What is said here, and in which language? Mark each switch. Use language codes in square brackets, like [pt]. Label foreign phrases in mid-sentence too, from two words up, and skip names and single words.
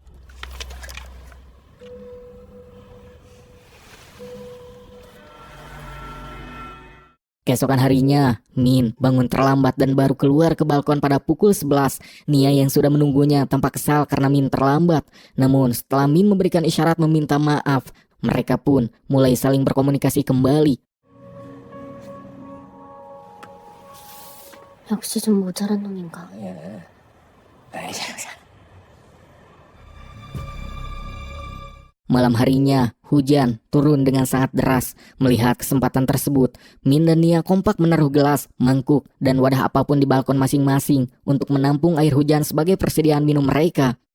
[id] Keesokan harinya, Min bangun terlambat dan baru keluar ke balkon pada pukul 11. Nia yang sudah menunggunya tampak kesal karena Min terlambat. Namun setelah Min memberikan isyarat meminta maaf, mereka pun mulai saling berkomunikasi kembali. [ko] 역시 좀 모자란 놈인가? [id] Malam harinya, hujan turun dengan sangat deras. Melihat kesempatan tersebut, Min dan Nia kompak menaruh gelas, mangkuk, dan wadah apapun di balkon masing-masing untuk menampung air hujan sebagai persediaan minum mereka.